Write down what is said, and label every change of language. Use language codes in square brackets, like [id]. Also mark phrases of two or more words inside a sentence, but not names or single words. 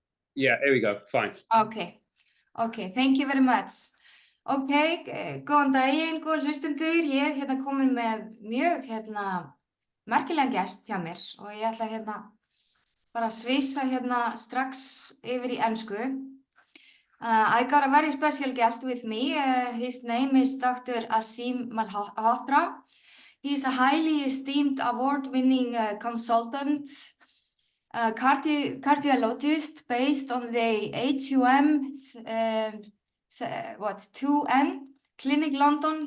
[en] Yeah, here we go. Fine. Okay, thank you very much. [is] Góðan daginn, góð hlustendur. Ég er komin með mjög merkilegan gest hjá mér og ég ætla bara að svissa strax yfir í ensku. [en] I got a very special guest with me. His name is Dr. Aseem Malhotra. He is a highly esteemed award-winning consultant, cardiologist based on the HUM2N Clinic, London.